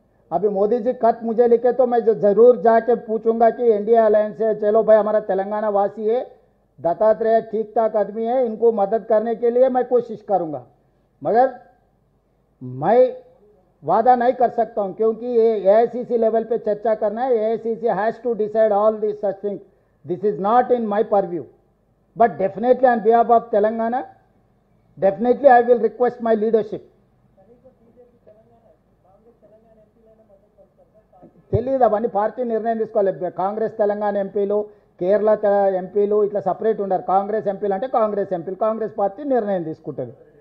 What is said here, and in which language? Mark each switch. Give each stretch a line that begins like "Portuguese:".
Hindi: अभी मोदी जी खत मुझे लिखे तो मैं जरूर जाके पूछूंगा कि एनडीए अलायंस से चलो भाई, हमारा तेलंगाना वासी है, दत्तात्रेय ठीक ठाक आदमी है, इनको मदद करने के लिए मैं कोशिश करूंगा। मगर मैं वादा नहीं कर सकता हूं, क्योंकि ये एआईसीसी लेवल पे चर्चा करना है.
English: AICC has to decide all this such thing. This is not in my purview, but definitely on behalf of Telangana, definitely I will request my leadership.
Telugu: తెలియదు, అవన్నీ పార్టీ నిర్ణయం తీసుకోవాలి. కాంగ్రెస్ తెలంగాణ ఎంపీలు, కేరళ ఎంపీలు ఇట్లా సపరేట్ ఉండరు. కాంగ్రెస్ ఎంపీలు అంటే కాంగ్రెస్ ఎంపీలు, కాంగ్రెస్ పార్టీ నిర్ణయం తీసుకుంటుంది.